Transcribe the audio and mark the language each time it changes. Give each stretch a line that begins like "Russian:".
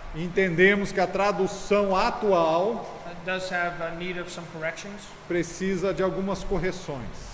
Portuguese: Entendemos que a tradução atual
English: does have a need of some corrections,
Portuguese: precisa de algumas correções,